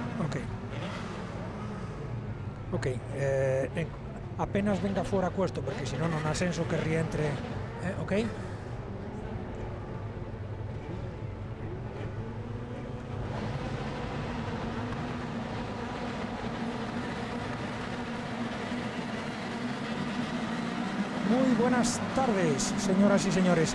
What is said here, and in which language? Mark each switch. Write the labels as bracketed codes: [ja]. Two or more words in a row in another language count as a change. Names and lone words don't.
[it] Ok, apenas venga fuera questo, perché se no non ha senso che rientri, ok? [es] Muy buenas tardes, señoras y señores.